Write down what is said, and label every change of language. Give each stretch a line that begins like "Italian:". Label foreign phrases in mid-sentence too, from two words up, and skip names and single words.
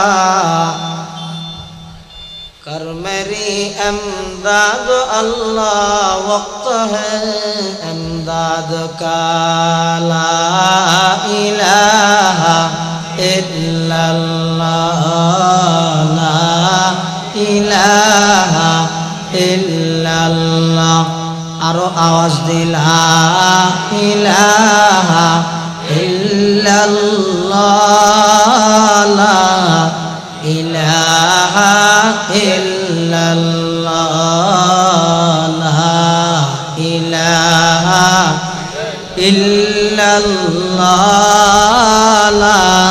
Urdu: کر میری امداد اللہ وقت ہے امداد کا
Arabic: لا الہ الا اللہ لا الہ الا اللہ
Bangla: আরো আওয়াজ দিলা
Arabic: إله إلا الله لا إله إلا الله لا إله إلا الله لا